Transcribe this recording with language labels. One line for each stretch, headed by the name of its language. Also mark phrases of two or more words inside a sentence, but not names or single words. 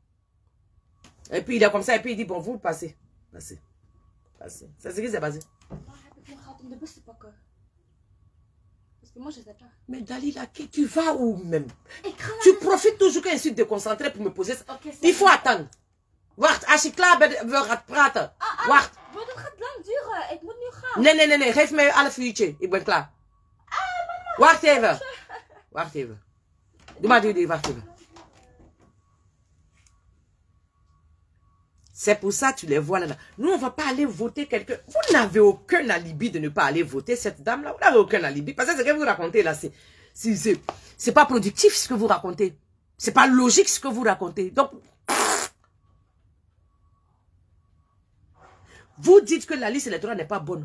French: Et puis il est comme ça, et puis il dit, bon, vous passez. Passez. Passez. C'est ce qui s'est passé. Moi, je sais pas. Mais Dalila, tu vas où même? Tu profites toujours quand je suis déconcentré pour me poser ça. Okay, il faut attendre.
Dutch: Wacht, als je klaar bent, wil gaan praten. Wacht. Maar dat gaat lang duren. Ik moet nu gaan. Nee. Geef mij 1,5 uurtje. Ik ben klaar. Wacht even. Wacht even. Doe maar die, wacht even.
French: C'est pour ça que tu les vois là. Nous, on ne va pas aller voter quelqu'un. Vous n'avez aucun alibi de ne pas aller voter cette dame-là. Vous n'avez aucun alibi. Parce que ce que vous racontez là, c'est pas productif ce que vous racontez. C'est pas logique ce que vous racontez. Donc, vous dites que la liste électorale n'est pas bonne.